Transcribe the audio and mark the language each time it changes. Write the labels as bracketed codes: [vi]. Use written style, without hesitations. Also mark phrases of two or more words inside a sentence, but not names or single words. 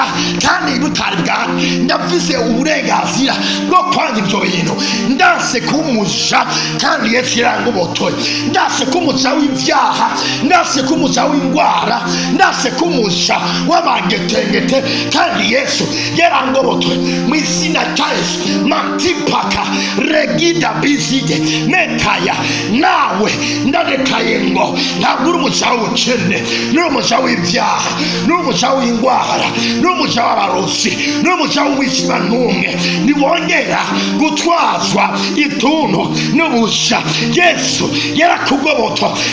[rn] kandi butari bwanje ndafise uburenganzira bwo kwanga ibyo bintu ndase kumuja kandi Yesu yarangobotoye ndase kumuja w'ivyaha ndase kumuja w'indwara ndase kumuja w'amangetengete kandi Yesu yarangobotoye mu izina rya Yesu matipaka regida bizide metaya nawe ndadekaye ngo ntabwo uri umuja w'ubukene uri umuja w'ivyaha uri umuja w'indwara uri umuja w'abarozi uri umuja w'umwijima n'umwe niwongera gutwazwa ituntu n'ubusha Yesu yarakugoboto